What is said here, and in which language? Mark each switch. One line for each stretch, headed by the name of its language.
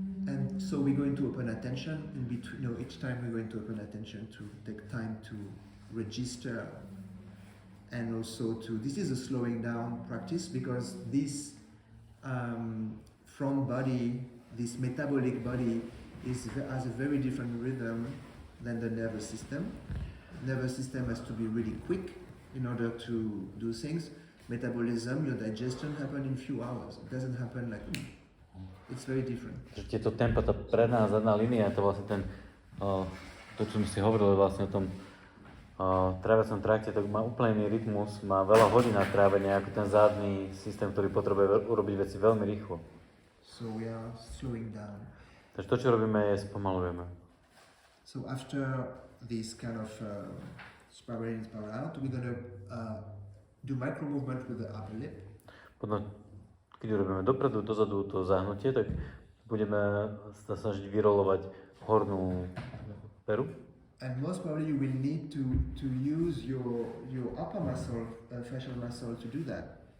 English: And so we're going to open attention in between. Each time we're going to open attention to take time to register, and also this is a slowing down practice because this front body, this metabolic body, has a very different rhythm than the nervous system. Nervous system has to be really quick in order to do things. Metabolism, your digestion happen in few hours. It doesn't happen like. It's very different.
Slovak: Tieto tempa, tá predná a zadná línia, to vlastne to, čo sme si hovorili vlastne o tom tráviacom trakte, tak má úplne iný rytmus, má veľa hodín na trávenie ako ten zadný systém, ktorý potrebuje urobiť veci veľmi rýchlo.
English: So we are slowing down.
Slovak: Takže to, čo robíme, je spomalujeme.
English: So after this kind of spiral in, spiral out, we're going to do micro movement with the upper lip.
Slovak: Potom, keď robíme dopredu, dozadu to zahnutie, tak budeme sa snažiť vyrolovať hornú peru.
English: And most probably you will need to use your upper muscle, facial muscle to do that.